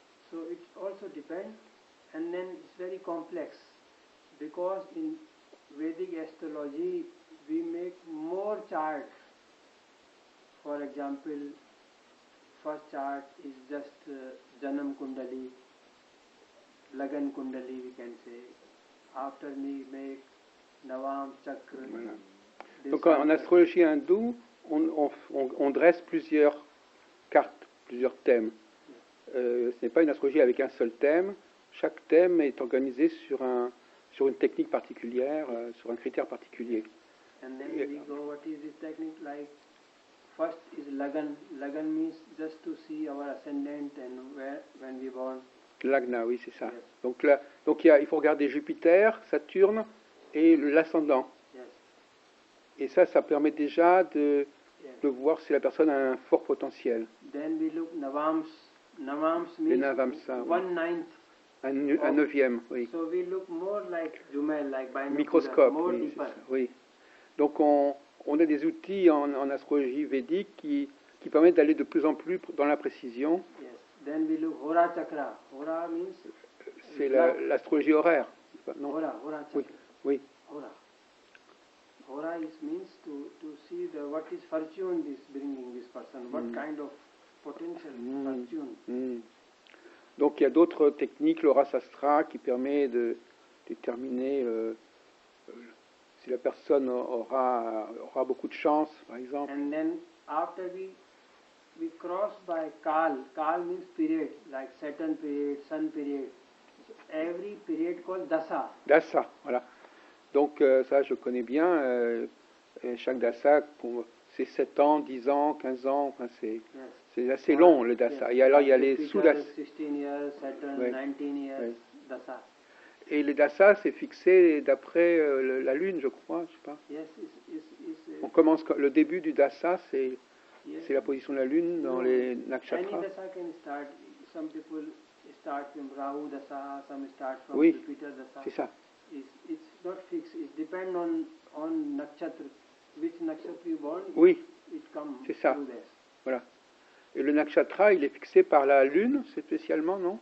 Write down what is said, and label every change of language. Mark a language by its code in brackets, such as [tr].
[en] So it also depends, and then it's very complex because in Vedic astrology we make more charts. For example, first chart is just Janam Kundali, Lagan Kundali we can say. After we make Navam Chakra. [fr] Voilà. Donc en astrologie hindoue, on dresse plusieurs cartes, plusieurs thèmes. Ce n'est pas une astrologie avec un seul thème. Chaque thème est organisé sur une technique particulière, sur un critère particulier. [en] And then we go, what is this technique like? First is Lagan. Lagan means just to see our ascendant and when we born. [fr] Lagna, oui, c'est ça. [en] Yes. [fr] Donc il faut regarder Jupiter, Saturne et l'ascendant. [en] Yes. [fr] Et ça permet déjà de voir si la personne a un fort potentiel. [en] Then we look Navams. Navams [fr] Les [en] means Navamsa, 1/9. [fr] Un neuvième, oui. [en] So we look more like jumel, like binocular, Microscope, more [fr] oui, [en] deeper. [fr] oui. Donc on a des outils en astrologie védique qui permettent d'aller de plus en plus dans la précision. [en] Yes. Then we look Hora Chakra. Hora means [fr] C'est l'astrologie horaire. Non. [en] Hora Chakra. [fr] Oui, oui. [en] Hora. Hora means to see what is fortune is bringing this person, what kind of potential fortune. [fr] Donc il y a d'autres techniques, l'aura sastra, qui permet de déterminer si la personne aura beaucoup de chance, par exemple. [en] And then after we cross by Kal. Kal means period, like Saturn period, Sun period. So every period called Dasa. [fr] Dasa, voilà. Donc ça je connais bien. Chaque dasa, c'est 7 ans, 10 ans, 15 ans, enfin c'est assez long le dasa. Et alors il y a les sous-dasas. [en] 16 years, Saturn, 19 years, Dasa. [fr] Et les dasas, c'est fixé d'après la lune, je crois, je sais pas. [en] Yes, [fr] On commence le début du dasa, c'est la position de la lune dans les nakshatras. [en] Any dasa can start. Some people start from Rahu dasa, some start from [fr] Oui, [en] Jupiter dasa. [fr] c'est ça. [en] It's not fixed. It depends on nakshatra. Which nakshatra you born. [fr] Oui, [en] it comes. [fr] c'est ça. [en] Through this. [fr] Voilà. Et le nakshatra, il est fixé par la lune, c'est spécialement, non?